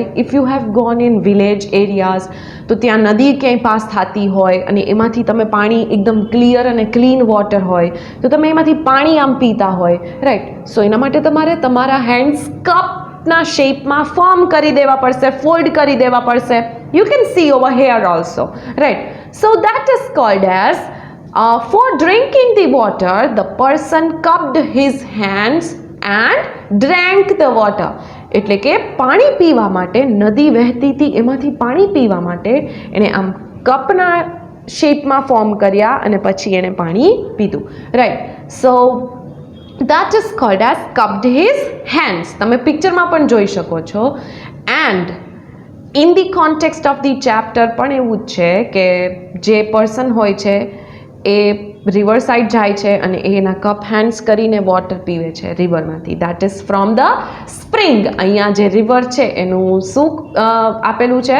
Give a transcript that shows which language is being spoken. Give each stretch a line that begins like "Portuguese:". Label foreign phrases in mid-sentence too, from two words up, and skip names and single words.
English: if you have gone in village areas
Gujarati: તો ત્યાં નદી ક્યાંય પાસ થતી હોય અને એમાંથી તમે પાણી એકદમ ક્લિયર અને
English: clean water
Gujarati: હોય તો તમે એમાંથી પાણી આમ પીતા હોય રાઈટ. સો એના માટે તમારે તમારા હેન્ડ્સ કપના શેપમાં ફોર્મ કરી દેવા પડશે, ફોલ્ડ કરી દેવા પડશે.
English: You can see over here also, right? So that is called as for drinking the water, the person cupped his hands and drank the water.
Gujarati: એટલે કે પાણી પીવા માટે, નદી વહેતી હતી એમાંથી પાણી પીવા માટે એને આમ કપના શેપમાં ફોર્મ કર્યા અને પછી એને પાણી પીધું રાઈટ.
English: સો that is called as cupped his hands.
Gujarati: તમે પિક્ચરમાં પણ જોઈ શકો છો.
English: and in the context of the chapter
Gujarati: પણ એવું જ છે કે જે પર્સન હોય છે એ
English: river side
Gujarati: જાય છે અને એ એના
English: cup hands
Gujarati: કરીને વોટર પીવે છે રિવરમાંથી.
English: that is from the spring.
Gujarati: અહીંયા જે રિવર છે એનું શું આપેલું છે?